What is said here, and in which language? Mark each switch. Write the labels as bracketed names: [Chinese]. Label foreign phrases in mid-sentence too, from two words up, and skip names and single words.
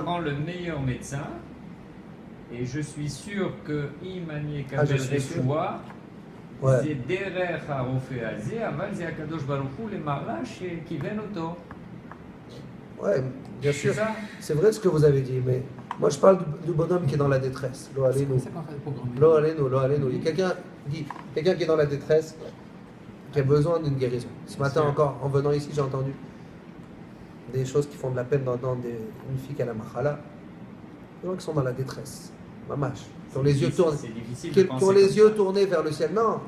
[French] Je prends le meilleur médecin et je suis sûr que Imani je suis sûr. c'est derrière [Hebrew] הרופא הזה, [French] avant c'est [Hebrew] הקדוש ברוך הוא, [French] les marlaches qui viennent autour. Ouais, bien sûr. C'est vrai ce que vous avez dit, mais moi je parle du bonhomme qui est dans la détresse. [Hebrew] לא עלינו. לא עלינו. [French] Quelqu'un qui est dans la détresse, qui a besoin d'une guérison. Ce matin encore, en venant ici, j'ai entendu des choses qui font de la peine d'entendre une fille qui a la machala. Des gens qui sont dans la détresse. Mamash. Qui ont les yeux tournés. Qui ont les yeux tournés vers le ciel.